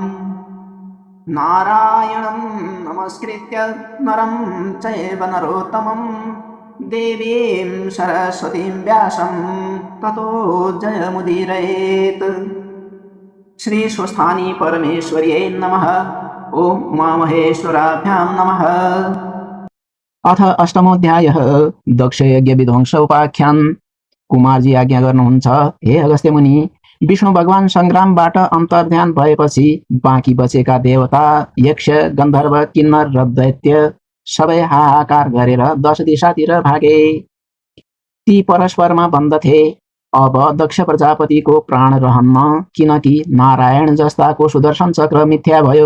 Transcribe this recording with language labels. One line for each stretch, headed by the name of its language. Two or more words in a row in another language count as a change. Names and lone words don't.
Sanskrit: नारायणं नमस्कृत्य नरं चैव नरोत्तमं देवीं सरस्वतीं व्यासं ततो जयमुदीरयेत्। श्री स्वस्थानी परमेश्वर्यै नमः। ओम उमामहेश्वराभ्यां नमः। अथ अष्टमोऽध्यायः दक्षयज्ञ विध्वंस उपाख्यान।
Nepali: कुमारजी आज्ञा गर्नुहुन्छ, हे अगस्त्य मुनि, विष्णु भगवान संग्रामबाट अन्तर्ध्यान भएपछि बाँकी बचेका देवता, यक्ष, गन्धर्व, किन्नर र दैत्य सबै हाहाकार गरेर 10 दिशातिर भागे। ती परस्परमा भन्दथे, अब दक्ष प्रजापतिको प्राण रहन्न, किनकि नारायण जस्ताको सुदर्शन चक्र मिथ्या भयो।